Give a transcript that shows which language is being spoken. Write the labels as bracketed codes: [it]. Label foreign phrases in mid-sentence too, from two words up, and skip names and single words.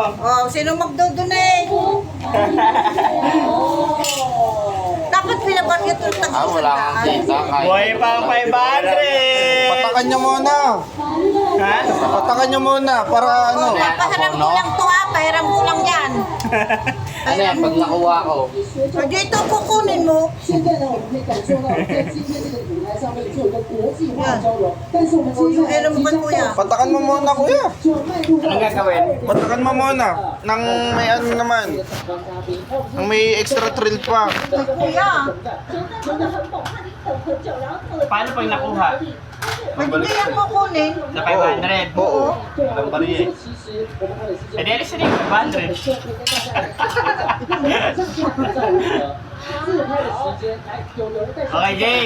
[tl] Oh, sino magdodonate? Dapat pinabar ito ng Ah, wala kang kita. Buhay pang 500. Patakan nyo muna. Ha? Patakan nyo muna para ano. Oh, papaharam ko lang to ha. Pahiram ko lang yan. Ano yan, pag nakuha ko. O dito kukunin mo. [zh] 现在呢，我们可以感受到在今天这个舞台上面做一个国际化的交流，但是我们 [tl] O [zh] 接 [tl] yung [zh] 下来 [tl] alam mo ba kuya? Patakan mo muna, kuya. [zh] 就要迈入到 [tl] Anong gagawin? Patakan mo muna. Nang may ano naman. Nang may [en] extra thrill [tl] pa. Kuya. Paano pag nakuha? Pwede ba yan kukunin? Sa 500? Oo. Ang bariya eh. Eh, di alis na yung 500. [en] Okay, game.